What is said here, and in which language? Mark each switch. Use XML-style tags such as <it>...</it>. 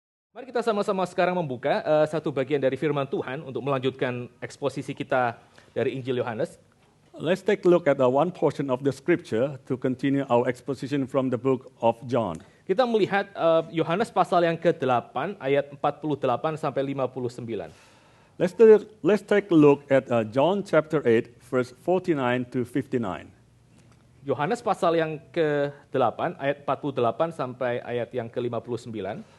<id>Mari kita sama-sama sekarang membuka satu bagian dari firman Tuhan untuk melanjutkan eksposisi kita dari Injil Yohanes.</id> <en>Let's take a look at one portion of the scripture to continue our exposition from the book of John.</en> <id>Kita melihat Yohanes pasal yang ke-8 ayat 48 sampai 59.</id> <en>Let's take a look at John chapter 8 verse 49 to 59.</en> <id>Yohanes pasal yang ke-8 ayat 48 sampai ayat yang ke-59.</id>